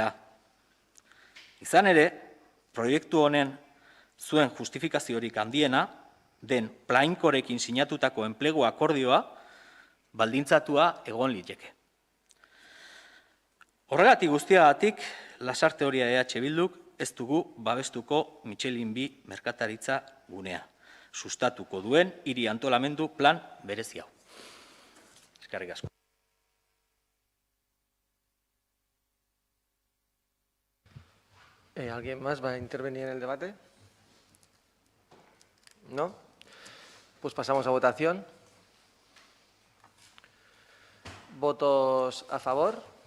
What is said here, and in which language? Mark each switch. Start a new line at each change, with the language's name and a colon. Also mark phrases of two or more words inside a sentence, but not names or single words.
Basque: Izan ere, proiektu honen zuen justifikaziorik handiena, den Plainkorekin sinatutako enplegu akordioa baldintzatua egon liteke. Horregatik guztiagatik, Lasarte Horia EH Bilduk ez dugu babestuko Michelin B merkataritza gunea. Sustatuko duen hiri antolamendu plan berezi hau. Eskerrik asko.
Spanish: ¿Alguien más va a intervenir en el debate? ¿No? Pues pasamos a votación. ¿Votos a favor?